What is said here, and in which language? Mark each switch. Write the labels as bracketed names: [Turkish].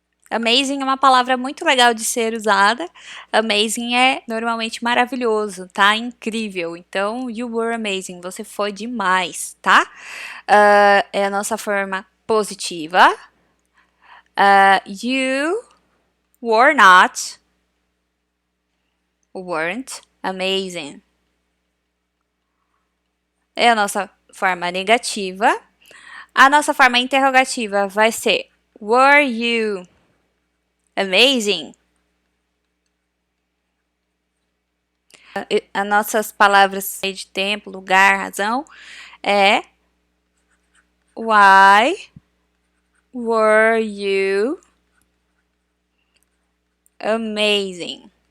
[Portuguese] Amazing é uma palavra muito legal de ser usada. Amazing é normalmente maravilhoso, tá? Incrível. Então, [English] you were amazing. [Portuguese] Você foi demais, tá? É a nossa forma positiva. [English] You were not, weren't amazing. [Portuguese] É a nossa forma negativa. A nossa forma interrogativa vai ser [English] were you amazing? [Portuguese] As nossas palavras de tempo, lugar, razão é [English] why were you amazing?